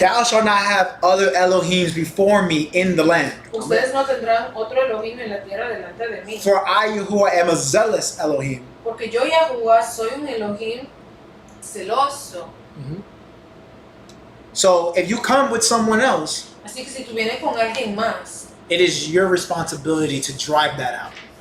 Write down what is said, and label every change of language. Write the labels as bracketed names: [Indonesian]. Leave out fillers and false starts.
[English] Thou shalt not have other Elohims before me in the land. [Spanish] Ustedes no tendrán otro Elohim en la tierra delante de mí. [English] For I, Yahuwah, am a zealous Elohim. [Spanish] Porque yo, Yahuwah, soy un Elohim celoso. [English] So if you come with someone else, [Spanish] Así que si tú vienes con alguien más, [English] it is your responsibility to drive that out.